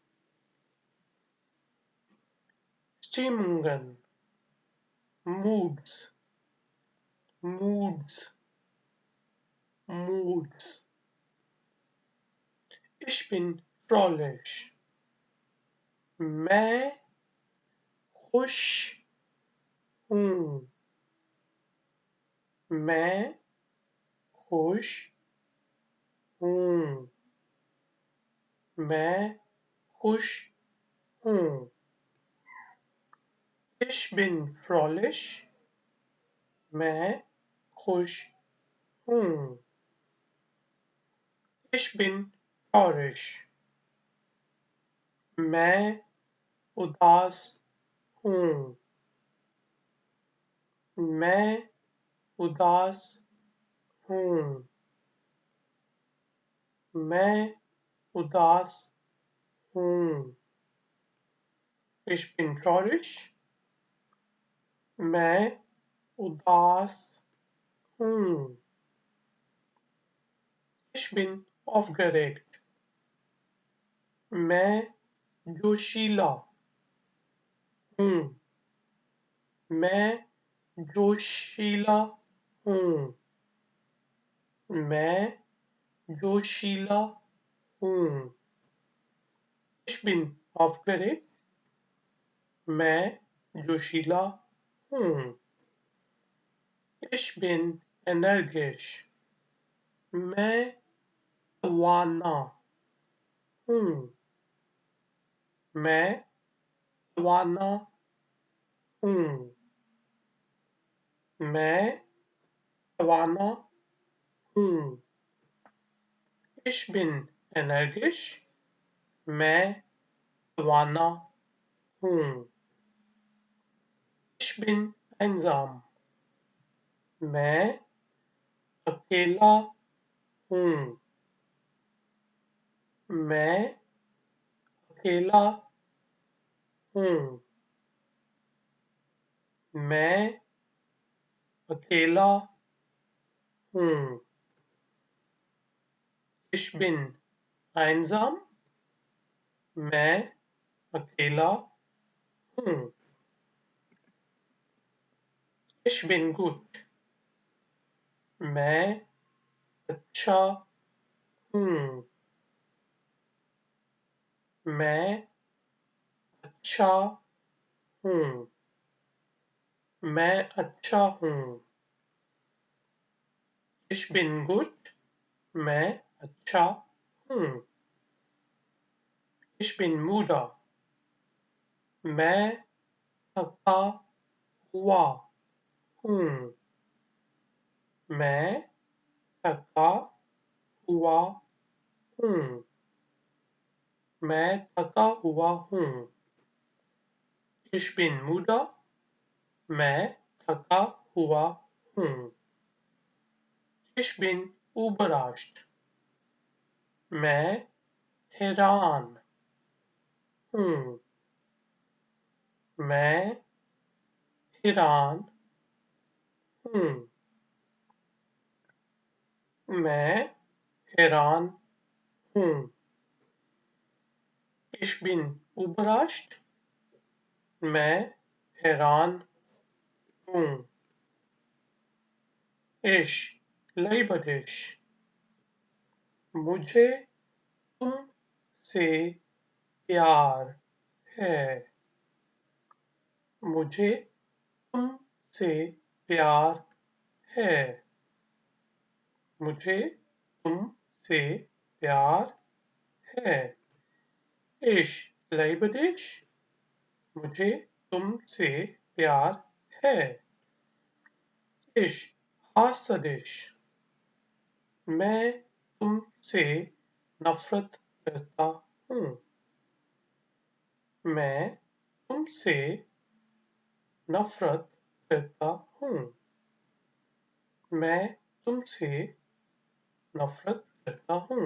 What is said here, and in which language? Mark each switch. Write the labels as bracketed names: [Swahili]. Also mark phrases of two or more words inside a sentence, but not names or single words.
[German] Stimmungen. [English] Moods. Moods. [German] Moods. Ich bin fröhlich. [Hindi] मैं खुश हूँ. मैं खुश हूँ. मैं खुश हूँ. [German] Ich bin fröhlich. [Hindi] मैं खुश हूँ. [German] Ich bin traurig. [Hindi] मैं उदास हूँ. मैं उदास हूँ. मैं उदास हूँ. [German] Ich bin traurig. [Hindi] मैं उदास हूँ. [German] Ich bin aufgeregt. [Hindi] मैं जोशीला हूँ. मैं जोशीला हूँ. मैं जोशीला हूँ. [German] Ich bin aufgeregt. [Hindi] मैं जोशीला हूँ. [German] Ich bin energisch. [Hindi] मैं तवाना हूँ. मैं तवाना हूँ. मैं तवाना हूँ. [German] Ich bin energisch. [Hindi] मैं तवाना हूँ. [German] Ich bin einsam. [Hindi] मैं अकेला हूँ. मैं अकेला हूँ. मैं अकेला हूँ. [German] Ich bin einsam. [Hindi] मैं अकेला हूँ. [German] Ich bin gut. [Hindi] मैं अच्छा हूँ. मैं अच्छा हूँ. मैं अच्छा हूँ. [German] Ich bin gut. [Hindi] मैं अच्छा हूँ. [German] Ich bin müde. [Hindi] मैं थका हुआ हूँ. मैं थका हुआ हूँ. मैं थका हुआ हूँ. [German] Ich bin müde. [Hindi] मैं थका हुआ हूँ. [German] Ich bin überrascht. [Hindi] मैं हैरान हूँ. मैं हैरान हूँ. मैं हैरान हूँ. [German] Ich bin überrascht. [Hindi] मैं हैरान हूँ. [German] Ich liebe dich. [Hindi] मुझे तुमसे प्यार है. मुझे तुमसे प्यार है. मुझे तुमसे प्यार है. [German] Ich liebe dich. [Hindi] मुझे तुमसे प्यार है. [German] Ich hasse dich. [Hindi] मैं तुमसे नफरत करता हूँ. मैं तुमसे नफरत करता हूँ. मैं तुमसे नफरत करता हूँ.